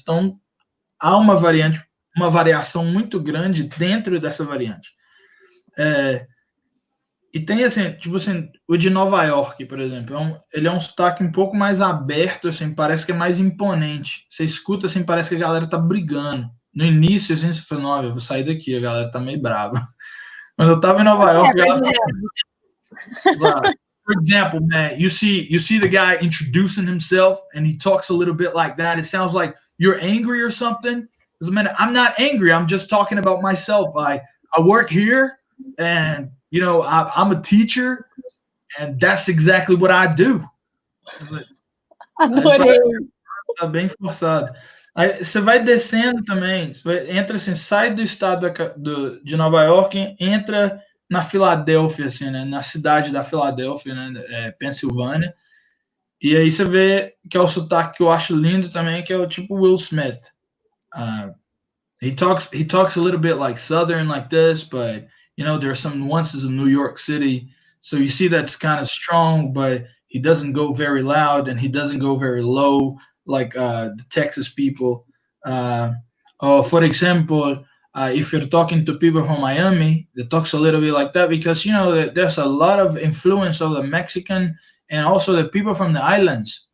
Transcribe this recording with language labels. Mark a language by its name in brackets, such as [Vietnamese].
[Portuguese] Então, há uma variação muito grande dentro dessa variante. E tem, assim, tipo assim, o de Nova York, por exemplo, ele é um sotaque um pouco mais aberto, assim, parece que é mais imponente. Você escuta, assim, parece que a galera tá brigando. No início, assim, você fala, não, eu vou sair daqui, a galera tá meio brava. Mas eu tava em Nova York, e ela fala, [English] for example, man, you see the guy introducing himself, and he talks a little bit like that. It sounds like you're angry or something. Because, man, I'm not angry. I'm just talking about myself. I work here, and I'm a teacher, and that's exactly what I do. [Portuguese] Adorei. Tá bem forçado. Aí você vai descendo também, entra assim, sai do estado de Nova York, entra na Filadélfia, assim, né? Na cidade da Filadélfia, né? Pensilvânia. E aí você vê que é o sotaque que eu acho lindo também, que é o tipo Will Smith. [English] He talks a little bit like Southern like this, but there are some nuances of New York City. So you see that's kind of strong, but he doesn't go very loud and he doesn't go very low like the Texas people. For example, if you're talking to people from Miami, they talks a little bit like that because, there's a lot of influence of the Mexican and also the people from the islands.